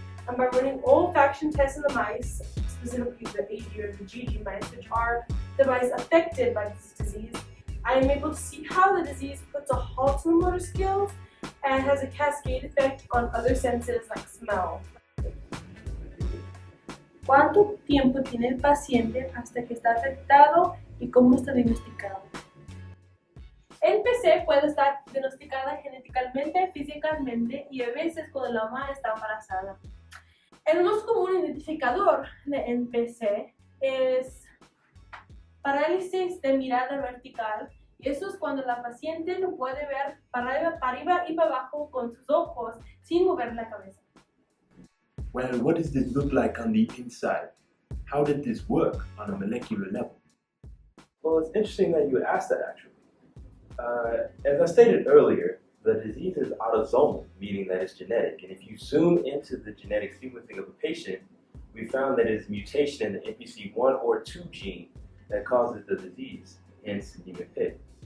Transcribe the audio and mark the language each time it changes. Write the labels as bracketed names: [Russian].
[English] And by running olfaction tests in the mice, specifically the AG or the GG mice, which are the mice affected by this disease, I am able to see how the disease puts a halt to the motor skills and has a cascade effect on other senses like smell. [Spanish] ¿Cuánto tiempo tiene el paciente hasta que está afectado y cómo está diagnosticado? NPC puede estar diagnosticada genéticamente, físicamente y a veces cuando la mamá está embarazada. El más común identificador de NPC es parálisis de mirada vertical, y eso es cuando la paciente no puede ver para arriba y para abajo con sus ojos sin mover la cabeza. [English] Well, what does this look like on the inside? How did this work on a molecular level? Well, it's interesting that you would ask that, actually. As I stated earlier, the disease is autosomal, meaning that it's genetic. And if you zoom into the genetic sequencing of a patient, we found that it is mutation in the NPC1 or 2 gene that causes the disease, hence Niemann-Pick.